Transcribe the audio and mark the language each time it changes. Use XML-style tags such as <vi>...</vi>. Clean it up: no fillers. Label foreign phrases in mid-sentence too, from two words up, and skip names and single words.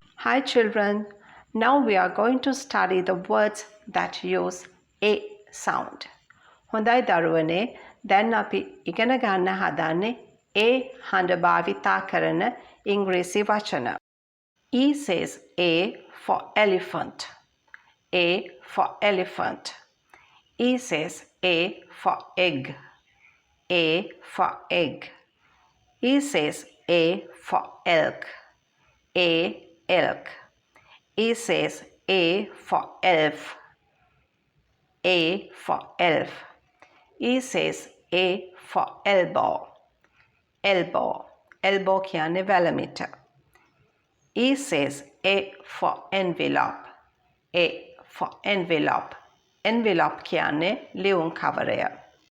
<en>Hi children, now we are going to study the words that use A sound.</en> <si>හොඳයි දරුවනේ, දැන් අපි ඉගෙන ගන්න හදන්නේ A හඬ භාවිතා කරන ඉංග්‍රීසි වචන.</si> <en>E says A for elephant. A for elephant. E says A for egg. A for egg. E says A for elk. A elk. E says A for elf. A for elf. E says A for elbow. Elbow. Elbow</en> <si>කියන්නේ වැලමිට.</si> <en>E says A for envelope. A for envelope. Envelope</en> <si>කියන්නේ ලියුම් කවරය.</si>